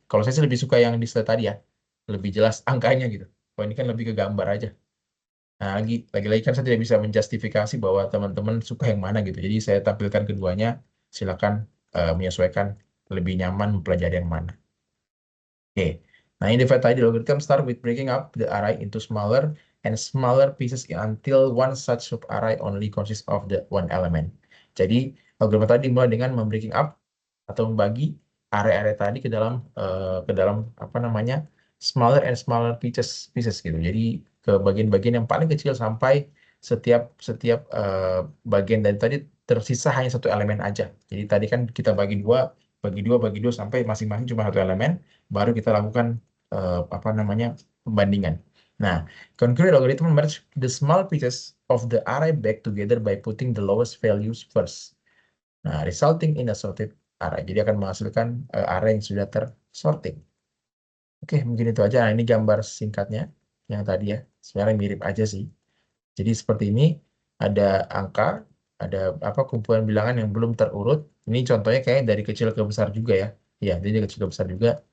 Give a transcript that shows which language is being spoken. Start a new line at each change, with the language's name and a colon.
Indonesian: Kalau saya sih lebih suka yang di slide tadi ya. Lebih jelas angkanya gitu. Kalau ini kan lebih ke gambar aja. Nah, lagi-lagi kan saya tidak bisa menjustifikasi bahwa teman-teman suka yang mana gitu. Jadi saya tampilkan keduanya, silakan menyesuaikan lebih nyaman mempelajari yang mana. Oke.
English: Nah, in the tadi algorithm start with breaking up the array into smaller and smaller pieces until one such sub-array only consists of the one element.
Indonesian: Jadi, algoritma tadi dimulai dengan membreaking up atau membagi area-area tadi ke dalam apa namanya
English: smaller and smaller pieces
Indonesian: gitu. Jadi ke bagian-bagian yang paling kecil sampai setiap setiap bagian dari tadi tersisa hanya satu elemen aja. Jadi tadi kan kita bagi dua sampai masing-masing cuma satu elemen, baru kita lakukan apa namanya pembandingan.
English: Nah, concurrent algorithm merge the small pieces of the array back together by putting the lowest values first. Nah, resulting in a sorted array.
Indonesian: Jadi akan menghasilkan array yang sudah tersorting. Oke, mungkin itu aja. Nah, ini gambar singkatnya yang tadi ya. Sebenarnya mirip aja sih. Jadi seperti ini ada angka, ada apa kumpulan bilangan yang belum terurut. Ini contohnya kayak dari kecil ke besar juga ya. Ya, jadi dari kecil ke besar juga.